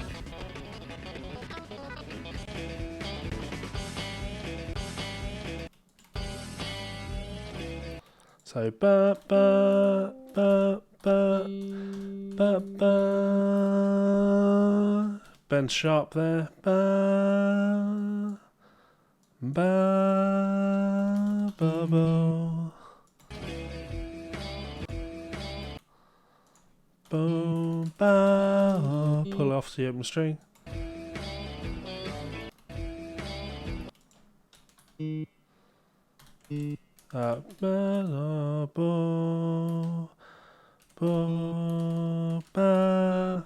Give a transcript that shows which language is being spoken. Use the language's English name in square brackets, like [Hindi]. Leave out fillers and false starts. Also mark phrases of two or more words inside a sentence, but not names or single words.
[English] So ba ba ba ba ba ba. Ben sharp there. Ba ba ba ba. Boom ba. Pull off the open string. Ba ba ba ba.